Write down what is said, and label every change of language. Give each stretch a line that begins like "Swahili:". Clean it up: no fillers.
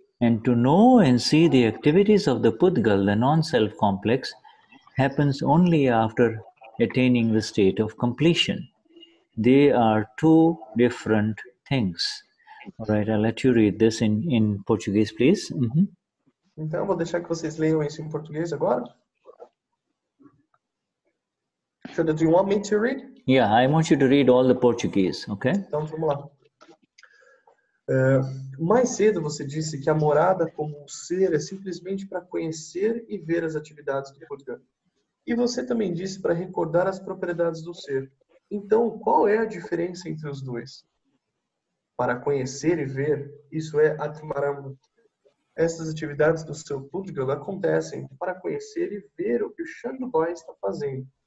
English: And to know and see the activities of the pudgal, the non-self complex, happens only after attaining the state of completion. They are two different things. All right, I'll let you read this in Portuguese, please.
Portuguese: Então, eu vou deixar que vocês leiam isso em português agora.
English: Shuddha, do you want me to read? Yeah, I want you to read all the Portuguese, okay?
Portuguese: Então, vamos lá. Mais cedo você disse que a morada como um ser é simplesmente para conhecer e ver as atividades do pudgal. E você também disse para recordar as propriedades do ser. Então, qual é a diferença entre os dois? Para conhecer e ver, isso é Atmaramanata. Essas atividades do seu pudgal acontecem para conhecer e ver o que o Chandubhai está fazendo.